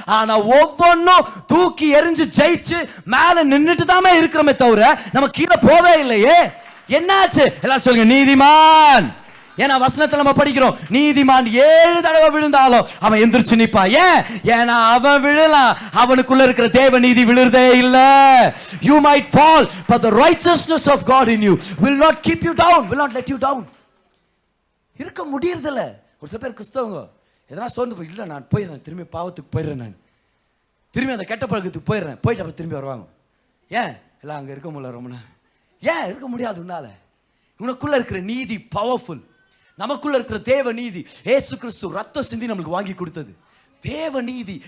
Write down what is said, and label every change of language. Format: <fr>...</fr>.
<ta>ஆனா ஒவ்வொன்னும் தூக்கி எறிஞ்சு ஜெயிச்சு மேல நின்றுட்டு தாமே இருக்கிறோமே தவிர நம்ம கீழே போவே இல்லையே. என்னாச்சு? எல்லாரும் சொல்லுங்க, நீதிமான். ஏன்னா வசனத்துல நம்ம படிக்கிறோம், நீதிமான் 7 தடவை விழுந்தாலும் அவன் எந்திரிச்சு நிப்பான். ஏன்னா அவன் விழலாம், அவனுக்குள்ள இருக்கிற தேவ நீதி விழுறதே இல்ல.</ta> <en>You might fall, but the righteousness of God in you will not keep you down, will not let you down.</en> <ta>இருக்க முடியறதில்ல. ஒரு சில பேர் கிறிஸ்தவங்க எதனா சோர்ந்து போய், இல்லை நான் போயிடுறேன், திரும்பி பாவத்துக்கு போயிடுறேன், நான் திரும்பி அந்த கெட்ட பழக்கத்துக்கு போயிடுறேன், போயிட்டு அப்புறம் திரும்பி வருவாங்க. எல்லாம் அங்கே இருக்க முடியல ரொம்ப நேரம். இருக்க முடியாது உன்னால. உனக்குள்ள இருக்கிற நீதி பவர்ஃபுல். நமக்குள்ள இருக்கிற தேவ நீதி, ஏசு கிறிஸ்து ரத்தம் சிந்தி நம்மளுக்கு வாங்கி கொடுத்தது தேவ நீதி.</ta>